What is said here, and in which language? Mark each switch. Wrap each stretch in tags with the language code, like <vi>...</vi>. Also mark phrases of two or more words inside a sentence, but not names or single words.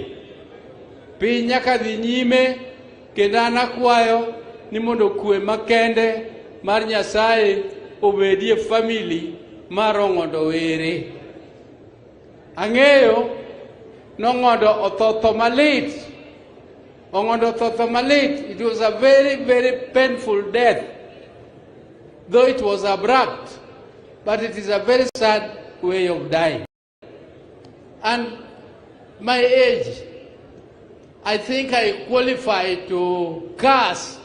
<luo>Piny nyaka dhi nyime kendo an akwayo ni mondo kwe makende mar Nyasaye obedie family mar Ong'ondo Were. Ang'eyo nong'ondo othotho malit. Ong'ondo othotho malit.</luo> <en>It was a very, very painful death. Though it was abrupt, but it is a very sad way of dying. And my age, I think I qualify to curse.</en>